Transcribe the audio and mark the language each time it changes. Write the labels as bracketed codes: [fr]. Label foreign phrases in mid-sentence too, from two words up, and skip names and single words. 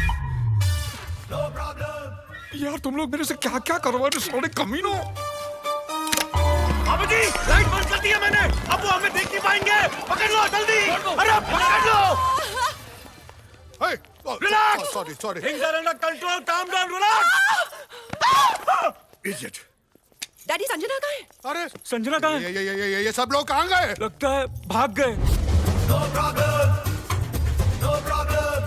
[hi] यार तुम लोग मेरे से क्या क्या करवा रहे हो, साले कमीनों। बाबूजी, लाइट बंद कर दिया मैंने। अब वो हमें देख नहीं पाएंगे। पकड़ लो जल्दी। अरे पकड़ लो। [en] Relax. Sorry. Things are under control. Calm down. Relax. [hi] इडियट। डैडी संजना कहाँ है? अरे संजना कहाँ है? ये सब लोग कहाँ गए? लगता है भाग गए। [en] No problem. No problem.